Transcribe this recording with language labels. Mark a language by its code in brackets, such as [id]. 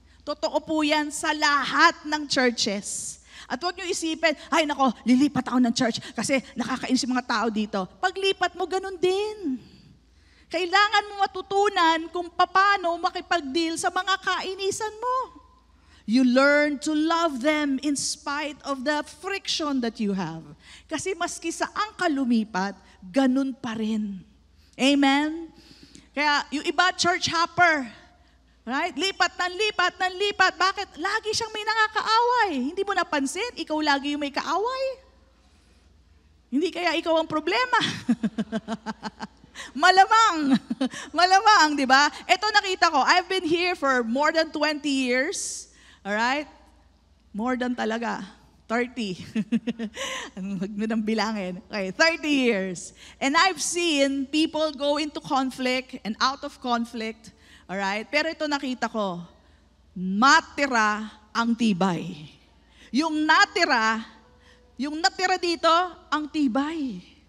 [tl] Totoo po yan sa lahat ng churches. At huwag nyo isipin, ay nako, lilipat ako ng church kasi nakakainis yung mga tao dito. Paglipat mo, ganun din. Kailangan mo matutunan kung paano makipag-deal sa mga kainisan mo. [en] You learn to love them in spite of the friction that you have. [tl] Kasi maski saan ka lumipat, ganun pa rin. Amen? Kaya yung iba, church hopper, right? Lipat ng lipat ng lipat. Bakit? Lagi siyang may nakakaaway. Hindi mo napansin, ikaw lagi yung may kaaway. Hindi kaya ikaw ang problema. Malamang. Malamang, di ba? Ito nakita ko, [en] I've been here for more than 20 years. Alright? More than talaga. 30. [tl] Huwag mo nang bilangin. Okay, 30 years. [en] And I've seen people go into conflict and out of conflict. Alright? [tl] Pero ito nakita ko, matira ang tibay. Yung natira dito, ang tibay.